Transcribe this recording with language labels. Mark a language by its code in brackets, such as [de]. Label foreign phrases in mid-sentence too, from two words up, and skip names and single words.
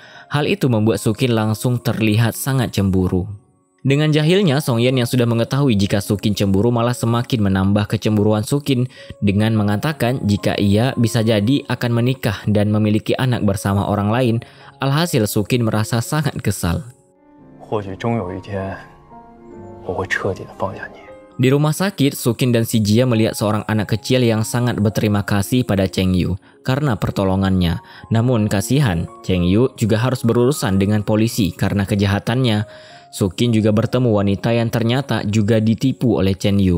[id] Hal itu membuat Sukin langsung terlihat sangat cemburu. Dengan jahilnya, Songyan yang sudah mengetahui jika Sukin cemburu malah semakin menambah kecemburuan Sukin dengan mengatakan jika ia bisa jadi akan menikah dan memiliki anak bersama orang lain. Alhasil Sukin merasa sangat kesal. [zh] 或许终有一天，我会彻底的放下你。 [id] Di rumah sakit, Sukin dan si Jia melihat seorang anak kecil yang sangat berterima kasih pada Cheng Yu karena pertolongannya. Namun kasihan, Cheng Yu juga harus berurusan dengan polisi karena kejahatannya. Sukin juga bertemu wanita yang ternyata juga ditipu oleh Cheng Yu.